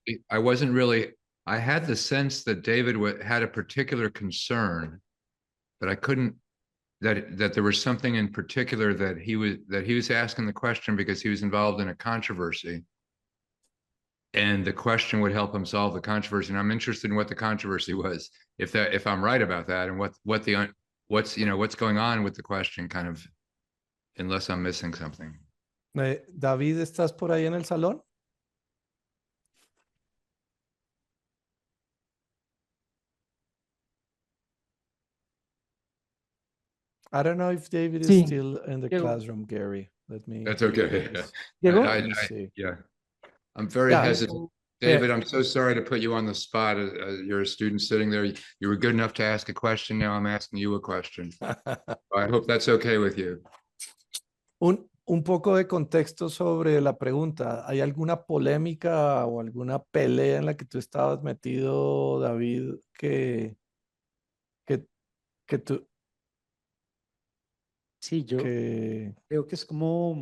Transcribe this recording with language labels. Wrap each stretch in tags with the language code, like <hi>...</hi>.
<en>I wasn't really, I had the sense that David had a particular concern, but I couldn't, that there was something in particular that he was asking the question because he was involved in a controversy, and the question would help him solve the controversy. And I'm interested in what the controversy was, if I'm right about that, and what's going on with the question, kind of, unless I'm missing something.</en> <es>David, ¿estás por ahí en el salón?</es> <en>I don't know if David is still in the classroom, Gary. That's okay. Diego? I'm very hesitant. David, I'm so sorry to put you on the spot. You're a student sitting there. You were good enough to ask a question. Now I'm asking you a question. I hope that's okay with you.</en> <es>Un poco de contexto sobre la pregunta. ¿Hay alguna polémica o alguna pelea en la que tú estabas metido, David, que tú... Sí, yo creo que es como...</es>